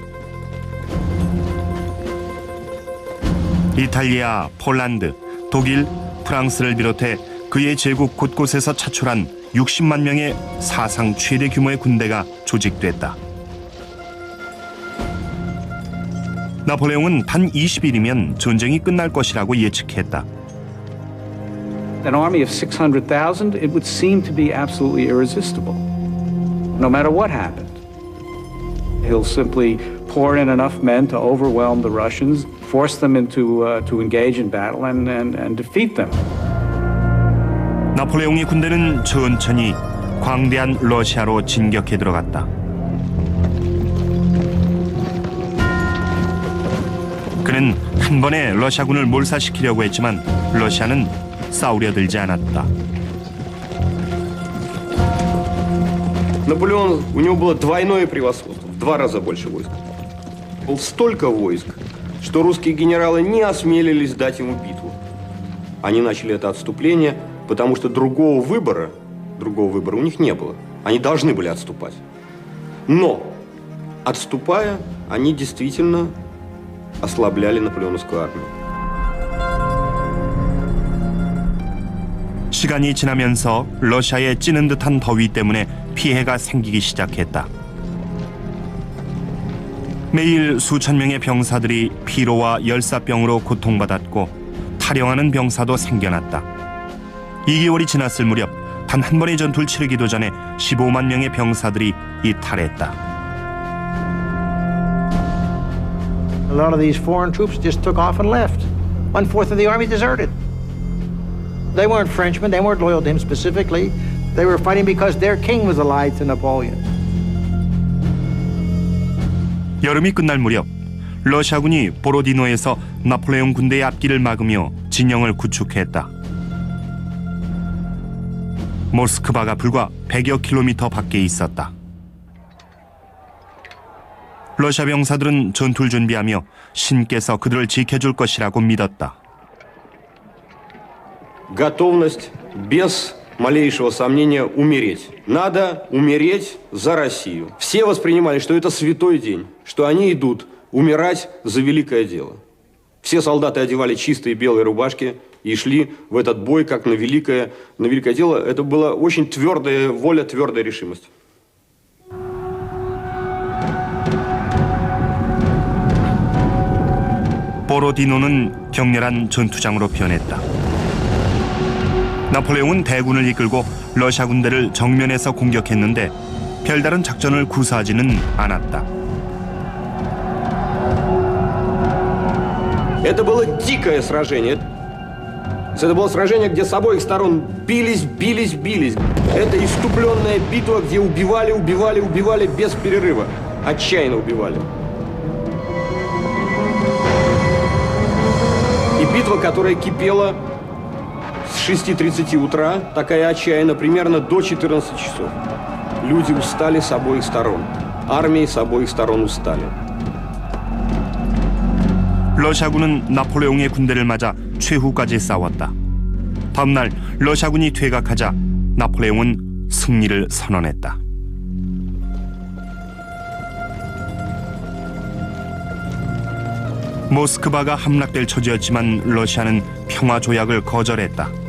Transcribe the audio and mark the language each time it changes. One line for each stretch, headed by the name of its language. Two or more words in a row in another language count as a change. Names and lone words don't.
Korean: 이탈리아, 폴란드, 독일, 프랑스를 비롯해 그의 제국 곳곳에서 차출한 60만 명의 사상 최대 규모의 군대가 조직됐다. 나폴레옹은 단 20일이면 전쟁이 끝날 것이라고 예측했다.
English: An army of 600,000, it would seem to be absolutely irresistible, no matter what happened. He'll simply pour in enough men to overwhelm the Russians, force them to engage in battle and defeat them.
Korean: 나폴레옹의 군대는 천천히 광대한 러시아로 진격해 들어갔다. 그는 한 번에 러시아군을 몰살시키려고 했지만 러시아는 싸우려 들지 않았다.
Russian: Наполеон, у него было двойное превосходство, в 2 раза больше войск. Было столько войск, что русские генералы не осмелились дать ему битву. Они начали это отступление, потому что другого выбора у них не было. Они должны были отступать. Но, отступая, они действительно ослабляли наполеоновскую армию.
Korean: 시간이 지나면서 러시아의 찌는 듯한 더위 때문에 피해가 생기기 시작했다. 매일 수천 명의 병사들이 피로와 열사병으로 고통받았고 탈영하는 병사도 생겨났다. 2개월이 지났을 무렵 단 한 번의 전투를 치르기도 전에 15만 명의 병사들이 이탈했다.
English: A lot of these foreign troops just took off and left. 1/4 of the army deserted. They weren't Frenchmen. They weren't loyal to him specifically. They were fighting because their king was allied to Napoleon.
Korean: 여름이 끝날 무렵 러시아군이 보로디노에서 나폴레옹 군대의 앞길을 막으며 진영을 구축했다. 모스크바가 불과 100여 킬로미터 밖에 있었다. 러시아 병사들은 전투를 준비하며 신께서 그들을 지켜줄 것이라고 믿었다.
Russian: Готовность без малейшего сомнения умереть. Надо умереть за Россию. Все воспринимали, что это святой день, что они идут умирать за великое дело. Все солдаты одевали чистые белые рубашки и шли в этот бой как на великое дело. Это была очень твердая воля, твердая решимость.
Korean: 보로디노는 격렬한 전투장으로 변했다. 나폴레옹은 대군을 이끌고 러시아 군대를 정면에서 공격했는데 별다른 작전을 구사하지는 않았다.
Russian: Это было дикое сражение. Это было сражение, где с обоих сторон бились. Это иступленная битва, где убивали без перерыва. Отчаянно убивали. И битва, которая кипела с 6:30 утра, такая отчаянная, примерно до 14 часов. Люди устали с обоих сторон. Армии с обоих сторон устали.
Korean: 러시아군은 나폴레옹의 군대를 맞아 최후까지 싸웠다. 다음날 러시아군이 퇴각하자 나폴레옹은 승리를 선언했다. 모스크바가 함락될 처지였지만 러시아는 평화 조약을 거절했다.